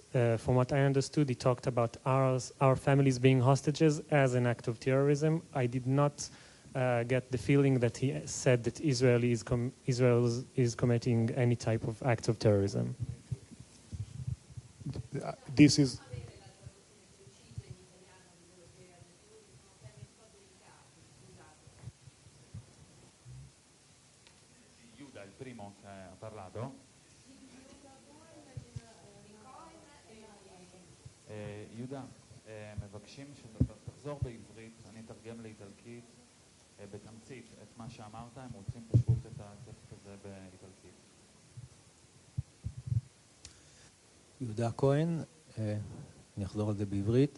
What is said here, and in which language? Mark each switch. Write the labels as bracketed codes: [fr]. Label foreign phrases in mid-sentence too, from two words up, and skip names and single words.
[en] From what I understood, he talked about our families being hostages as an act of terrorism. I did not get the feeling that he said that Israel is committing any type of acts of terrorism. This is... [it] Yuda, il primo che ha parlato. [he] יהודה, מבקשים שתחזור בעברית, אני אתרגם לאיטלקית בתמצית את מה שאמרת, הם רוצים פשוט את הטקסט הזה באיטלקית. יהודה כהן, אני אחזור על זה בעברית.